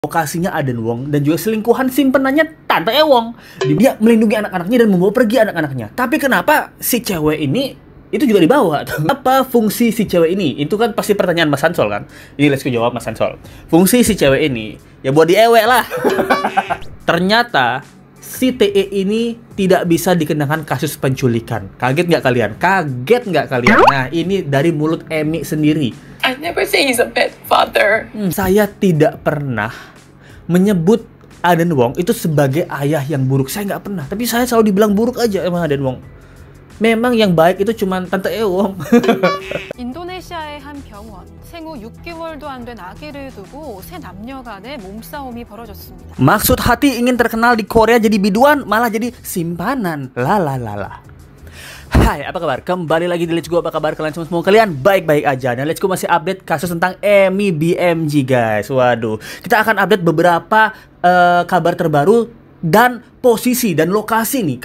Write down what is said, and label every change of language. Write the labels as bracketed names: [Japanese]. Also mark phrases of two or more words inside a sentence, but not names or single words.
[Indonesian] Lokasinya Aden Wong dan juga selingkuhan simpenannya Tante Ewong. Dia melindungi anak-anaknya dan membawa pergi anak-anaknya. Tapi kenapa si cewek ini itu juga dibawa? Apa fungsi si cewek ini? Itu kan pasti pertanyaan Mas Hansol kan? Ini let's go jawab Mas Hansol. Fungsi si cewek ini ya buat diewek lah. Ternyata si TE ini tidak bisa dikenakan kasus penculikan. Kaget nggak kalian? Kaget nggak kalian? Nah, ini dari mulut Emi sendiri. [English] I never say he's a bad father. [Indonesian] Saya tidak pernah menyebut Aden Wong itu sebagai ayah yang buruk. Saya nggak pernah. Tapi saya selalu dibilang buruk aja sama Aden Wong. Memang yang baik itu cuma Tante Ewong. [Korean] 인도네시아의 한 병원, 생후 6개월도 안 된 아기를 두고 세 남녀 간의 몸싸움이 벌어졌습니다. [Indonesian] Maksud hati ingin terkenal di Korea jadi biduan, malah jadi simpanan. Lalalala. Hai, apa kabar? Kembali lagi di Let's Go. Apa kabar kalian semua? Kalian baik-baik aja. Dan Let's Go masih update kasus tentang Emi BMG, guys. Waduh, kita akan update beberapa kabar terbaru dan posisi dan lokasi nih.